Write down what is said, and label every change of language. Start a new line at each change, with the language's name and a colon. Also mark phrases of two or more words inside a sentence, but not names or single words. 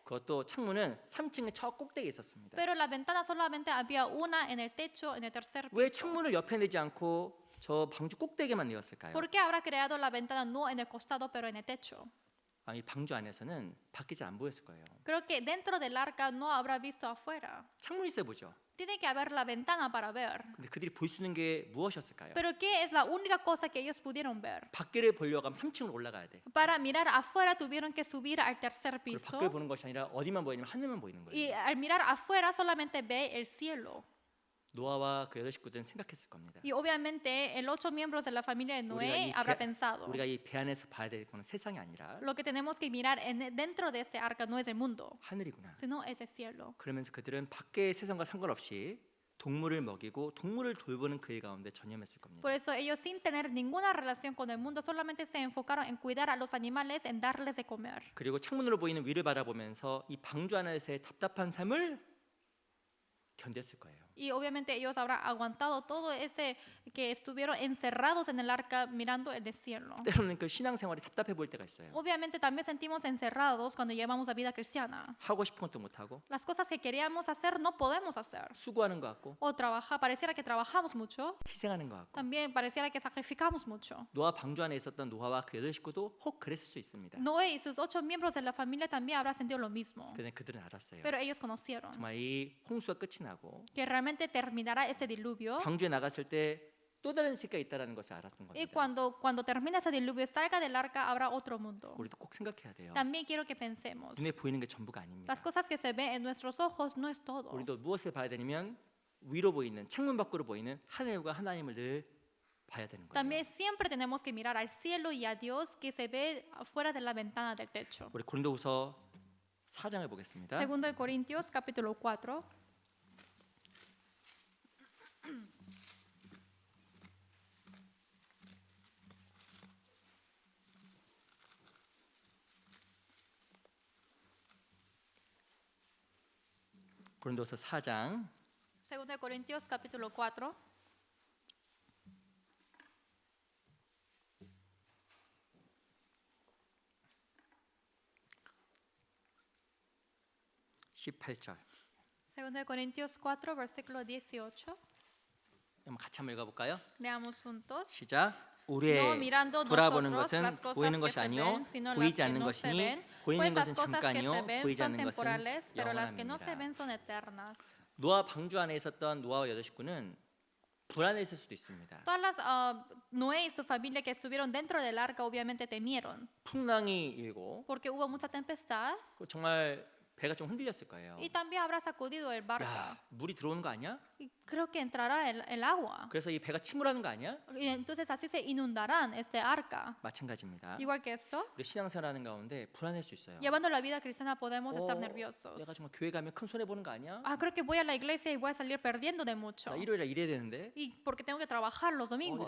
Korean: 그것도 창문은 3층의 저 꼭대기에 있었습니다.
Spanish: pero la ventana solamente había una en el techo, en el tercer
Korean: 왜
Spanish: piso.
Korean: 창문을 옆에 내지 않고 저 방주 꼭대기만 내었을까요?
Spanish: ¿Por qué habrá creado la ventana no en el costado, pero en el techo?
Korean: 이 방주 안에서는 밖이 잘 안 보였을 거예요.
Spanish: Creo que dentro del arca no habrá visto afuera.
Korean: 창문 있어 보죠.
Spanish: Tiene que haber la ventana para ver.
Korean: 근데 그들이 볼 수 있는 게 무엇이었을까요?
Spanish: Pero ¿qué es la única cosa que ellos pudieron ver?
Korean: 밖을 보려고 하면 3층으로 올라가야 돼.
Spanish: Para mirar afuera tuvieron que subir al tercer
Korean: 그리고
Spanish: piso.
Korean: 밖을 보는 것이 아니라 어디만 보이냐면 하늘만 보이는 거예요.
Spanish: Y al mirar afuera solamente ve el cielo.
Korean: 노아와 그 여덟 식구들은 생각했을 겁니다.
Spanish: Y obviamente el 8 miembros de la familia de
Korean: 우리가
Spanish: Noé
Korean: 이
Spanish: habrá
Korean: 배-
Spanish: pensado,
Korean: 우리가 이 배 안에서 봐야 될 거는 세상이 아니라
Spanish: lo que tenemos que mirar dentro de este arca no es el mundo,
Korean: 하늘이구나.
Spanish: sino es el cielo.
Korean: 그러면서 그들은 밖의 세상과 상관없이 동물을 먹이고 동물을 돌보는 그 일 가운데 전념했을 겁니다.
Spanish: Por eso ellos sin tener ninguna relación con el mundo solamente se enfocaron en cuidar a los animales, en darles de comer.
Korean: 그리고 창문으로 보이는 위를 바라보면서 이 방주 안에서의 답답한 삶을 견뎠을 거예요.
Spanish: Y obviamente ellos habrán aguantado todo ese que estuvieron encerrados en el arca mirando el cielo.
Korean: 때로는 그 신앙생활이 답답해 보일 때가 있어요.
Spanish: Obviamente también sentimos encerrados cuando llevamos la vida cristiana.
Korean: 하고 싶은 것도 못 하고
Spanish: Las cosas que queríamos hacer no podemos hacer.
Korean: 수고하는 것 같고
Spanish: O trabajar, pareciera que trabajamos mucho.
Korean: 희생하는 것 같고
Spanish: También pareciera que sacrificamos mucho.
Korean: 노아 방주 안에 있었던 노아와 그 여덟 식구도 혹 그랬을 수 있습니다.
Spanish: Noé y sus 8 miembros de la familia también habrán sentido lo mismo.
Korean: 근데 그들은 알았어요.
Spanish: Pero ellos conocieron
Korean: 정말 이 홍수가 끝이 나고
Spanish: que realmente terminará este diluvio.
Korean: 방주에 나갔을 때 또 다른 세계가 있다라는 것을 알았던
Spanish: Y
Korean: 겁니다.
Spanish: cuando termine ese diluvio, salga del arca, habrá otro mundo.
Korean: 우리도 꼭 생각해야 돼요.
Spanish: También quiero que pensemos.
Korean: 눈에 보이는 게 전부가 아닙니다.
Spanish: Las cosas que se ven en nuestros ojos no es todo.
Korean: 우리도 무엇을 봐야 되냐면 위로 보이는 창문 밖으로 보이는 하늘과 하나님을 늘 봐야 되는 거예요.
Spanish: También siempre tenemos que mirar al cielo y a Dios que se ve afuera de la ventana del techo.
Korean: 우리 고린도후서 4장을 보겠습니다.
Spanish: Segundo de Corintios, capítulo 4.
Korean: 고린도후서 4장
Spanish: Segundo de Corintios, capítulo 4.
Korean: (18절)
Spanish: Segundo de Corintios 4, versículo 18.
Korean: 한번 같이 한번 읽어볼까요?
Spanish: Leamos juntos.
Korean: 시작.
Spanish: No
Korean: 우리의
Spanish: mirando
Korean: 돌아보는
Spanish: nosotros
Korean: 것은
Spanish: las cosas
Korean: 보이는
Spanish: que
Korean: 것이
Spanish: se
Korean: 아니요
Spanish: ven, sino las
Korean: 보이지
Spanish: que
Korean: 않는
Spanish: no se
Korean: 것이니
Spanish: ven.
Korean: 보이는
Spanish: Pues las
Korean: 것은
Spanish: cosas que
Korean: 잠깐이요
Spanish: se ven
Korean: 보이지
Spanish: son
Korean: 않는 것은
Spanish: temporales, pero las que no se
Korean: 영원합니다.
Spanish: ven son eternas.
Korean: 노아 방주 안에 있었던 노아와 여덟 식구는 불안했을 수도 있습니다.
Spanish: Todas las Noé y su familia que estuvieron dentro del arca obviamente temieron,
Korean: 풍랑이 일고
Spanish: porque hubo mucha tempestad
Korean: 정말 배가 좀 흔들렸을 거예요.
Spanish: y también habrá sacudido el barco.
Korean: 야, 물이 들어오는 거 아니야?
Spanish: Y creo que entrará el agua.
Korean: 그래서 이 배가 침몰하는 거 아니야?
Spanish: Y entonces así se inundarán este arca.
Korean: 마찬가지입니다.
Spanish: Igual que esto,
Korean: 우리 신앙생활하는 가운데 불안할 수 있어요.
Spanish: llevando la vida cristiana podemos estar
Korean: 내가
Spanish: nerviosos.
Korean: 정말 교회 가면 큰 손해 보는 거 아니야?
Spanish: Ah, creo que voy a la iglesia y voy a salir perdiendo de mucho.
Korean: 나 일요일에 일해야 되는데
Spanish: Y porque tengo que trabajar los domingos.